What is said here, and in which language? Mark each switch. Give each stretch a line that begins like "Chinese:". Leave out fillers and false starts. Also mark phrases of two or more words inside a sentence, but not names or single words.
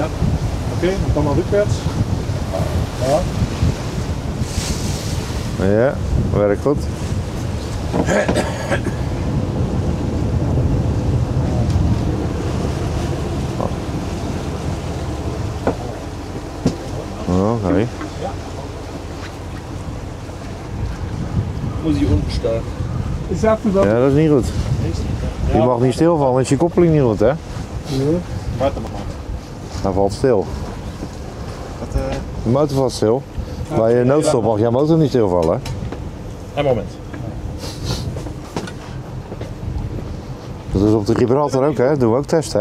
Dutch: Oké, dan maar rukwaarts. Ja. Ja, werkt goed. Oké.
German: Muss ich unten starten.
Dutch: Ja, dat is niet goed. Je mag niet stilvallen, dan is je koppeling niet goed, hè? Warte maar. Hij valt stil. De motor valt stil. Bij je noodstop mag je motor niet stilvallen, hè? Een moment. Dat is op de Gibraltar ook, hè? Dat doen we ook testen, hè?